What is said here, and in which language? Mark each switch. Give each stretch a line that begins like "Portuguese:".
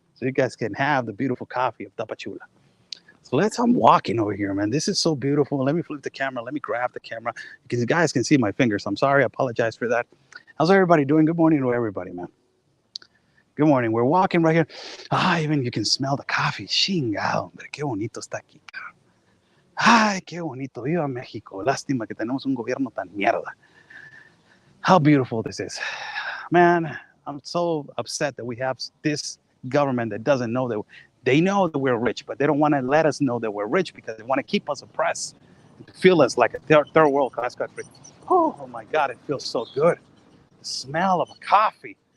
English: So you guys can have the beautiful coffee of Tapachula. So I'm walking over here, man. This is so beautiful. Let me flip the camera. Let me grab the camera because you guys can see my fingers. I'm sorry. I apologize for that. How's everybody doing? Good morning to everybody, man. Good morning. We're walking right here. Even you can smell the coffee.
Spanish: Chingado, hombre. Qué bonito está aquí. Ay, qué bonito. Viva México. Lástima que tenemos un gobierno tan mierda.
English: How beautiful this is. Man, I'm so upset that we have this government that doesn't know that they know that we're rich, but they don't want to let us know that we're rich because they want to keep us oppressed, to feel us like a third world class country. Oh my God, it feels so good. The smell of a coffee.